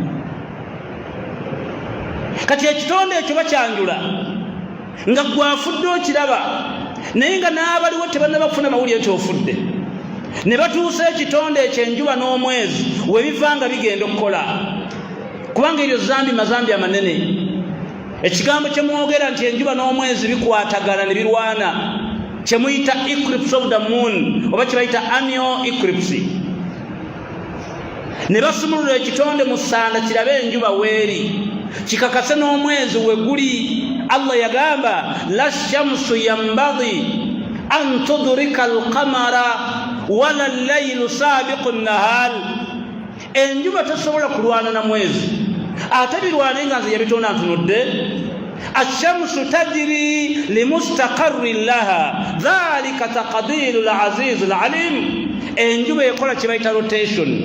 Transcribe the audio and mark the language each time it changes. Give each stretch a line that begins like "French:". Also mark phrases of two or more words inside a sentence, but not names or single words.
Ganda: kati ekitonde ekyo bakyanjula nga gwafudde okiraba naye nga n'abaliwo tebannabafuna mawulire nti ofudde ne batuusa ekitonde ekyo enjuba n'omwezi we bivanga bigenda okukola kubanga eryo mazambi amanene ekigambo kye mwogera nti enjuba n'omwezi bikwatagana ne birwana kye muyita
English: eclipse of the moon
Ganda: oba kye bayita
English: annual eclipse
Ganda: ne basumulula ekitonde mu ssanda kirabe enjuba weeri kikakase n'omwezi we guli Allah yagamba
Arabic: لا الشمس ينبغي أن تدرك القمر ولا الليل سابق النهار
Ganda: enjuba tasobola kulwana na mwezi ate birwane nga nze yabitonda ntunudde
Arabic: الشمس تجري لمستقر لها ذلك تقدير العزيز العليم
Ganda: enjuba ekola kye bayita rotation